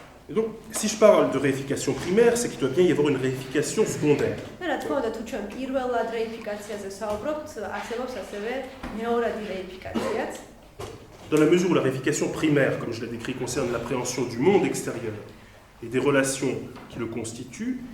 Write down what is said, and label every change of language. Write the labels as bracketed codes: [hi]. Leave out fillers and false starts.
[fr] Et donc, si je parle de réification primaire, c'est qu'il doit bien y avoir une réification secondaire. [ka] რა თქმა უნდა, თუ ჩვენ პირველად რეიფიკაციაზე საუბრობთ, არსებობს ასევე მეორადი რეიფიკაციაც. [fr] Dans la mesure où la réification primaire, comme je l'ai décrit, concerne l'appréhension du monde extérieur et des relations qui le constituent,